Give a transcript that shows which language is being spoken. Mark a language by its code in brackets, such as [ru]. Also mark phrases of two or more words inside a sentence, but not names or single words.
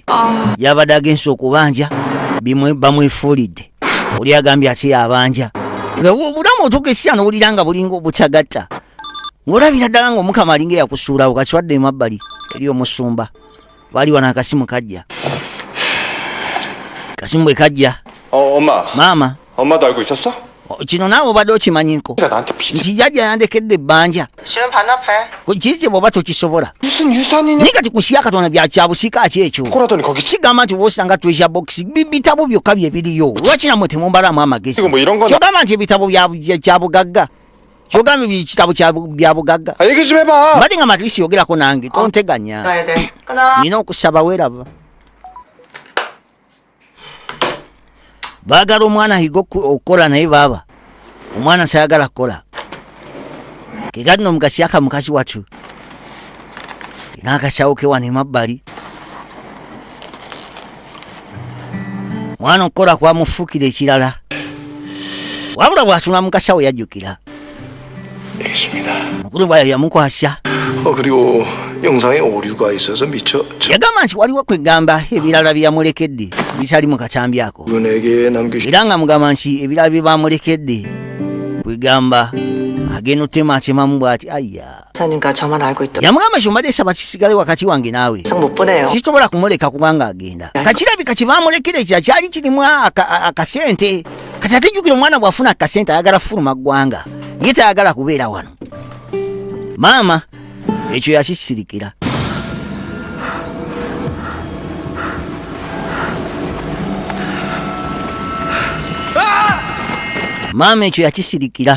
[lg] Yabadde agenze okubanja bimwe bamwefuulidde. Oli agambye ate yabanja. Obulamu otuuka n'owulira nga bulinga obutagatta. Ng'olabira ddala ng'omukama alinga eyakusuulawo kakiwadde emabbali eri omusumba. Baali wano akasimu kajja. Kasimu bwe kajja. [ko] 엄마. [lg] Maama. [ko] 엄마도 알고 있었어? [lg] Kino naawe obadde okimanyiko. [ko] 내가 나한테 빚을. [lg] Nti jjajja yandekedde ebbanja. [ko] 시험 반납해. [lg] Kize bw'oba tokisobola. [ko] 무슨 유산이냐? [lg] Naye kati ku nsi ya Katonda bya kyabusiika ki ekyo? [ko] 꼬라더니 거기 [lg] Kigamba nti bw'osanga [en] treasure box [lg] bitabo byokka bye biriyo. Lwaki nammwe temumbalamu amagezi? [ko] 이거 뭐 이런 거나. [lg] Kyogamba nti ebitabo bya bugagga. Kyogamba ekitabo bya bugagga. [ko] 아 얘기 좀 해봐. [lg] Mbadde nga matrisi yogerako nange tonteganya. [ko] 가야 돼. 끊어. [lg] Nina okusaba weeraba. Baagala omwana ayiga okukola naye baaba. Omwana sayagala kukola. Kekati n'omugasi aka mukazi wattu. Ina akasawo ke wano emabbali. Mwana okukola kwamufuukira ekirala. Wabula bw'asula mu kasawo yajjukira. [ko] 알겠습니다. [lg] Mukulu bwayo yamukwasa. [ko] 그리고 영상에 오류가 있어서 미처 [lg] Yagamba nti waliwo kwegamba ebirala bye yamulekedde bitali mu katambi ako. [ko] 그분에게 남기시 [lg] Era nga mugamba nti ebirala bye bamulekedde kwegamba agenda otemaatemamu bw'ati ayya. [ko] 사님과 저만 알고 있도록 [lg] Yamugamba ky'ombadde saba kisigale wakati wange naawe. [ko] 못 보내요. [lg] Sisobola kumuleka kubanga agenda. Kakirabika kye baamulekera ekira kyali kirimu akasente. Kati ate jjukira omwana bw'afuna akasente ayagala fuluma ggwanga. Ye tayagala kubeera wano. Maama ekyo yakisirikira. Maama ekyo yakisirikira.